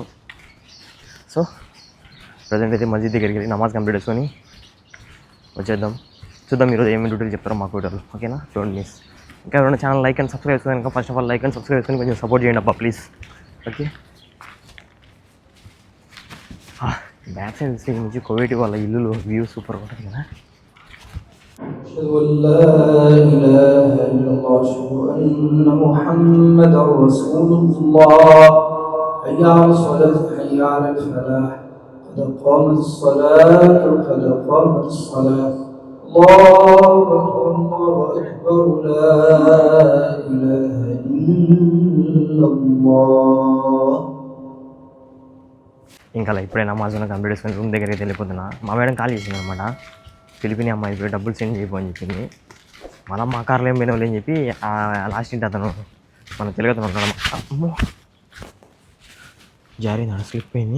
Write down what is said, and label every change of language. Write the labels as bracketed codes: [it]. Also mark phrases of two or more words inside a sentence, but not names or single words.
[te] సో ప్రజెంట్ అయితే మసీద్ దగ్గరికి వెళ్ళి నమాజ్ కంప్లీట్ చేసుకొని వచ్చేద్దాం. చూద్దాం ఈరోజు ఏమేమి డ్యూటీలు చెప్తారో మా కుటుంబాలు. ఓకేనా, [en] don't miss. [te] ఇంకా ఎవరైనా ఛానల్ [en] like and subscribe [te] చేసుకొని, ఇంకా [en] first of all like and subscribe [te] చేసుకొని కొంచెం సపోర్ట్ చేయండి అబ్బా ప్లీజ్. ఓకే, [en] back side stage [te] నుంచి కోవిడ్ వాళ్ళ ఇల్లు వ్యూ సూపర్గా ఉంటుంది కదా. [ar] أشهد أن لا إله إلا الله أشهد أن محمدا رسول الله حي على الصلاة حي على الفلاح قد قامت الصلاة قد قامت الصلاة الله أكبر لا إله إلا الله. [te] ఇంకా ఇప్పుడే నమాజ్ కంప్లీట్ చేసుకుని రూమ్ దగ్గరికి వెళ్ళిపోతున్నా. మా మేడం కాల్ చేసింది అనమాట. ఫిలిపిన్ అమ్మాయి ఇప్పుడు డబ్బులు సెండ్ చేయబోని చెప్పింది. మనం మా కార్లో ఏం పోయినాం అని చెప్పి లాస్ట్ ఇంటి అతను మన తెలుగు అతను ఉంటాడు. అమ్మో జారింది, స్లిప్ అయింది.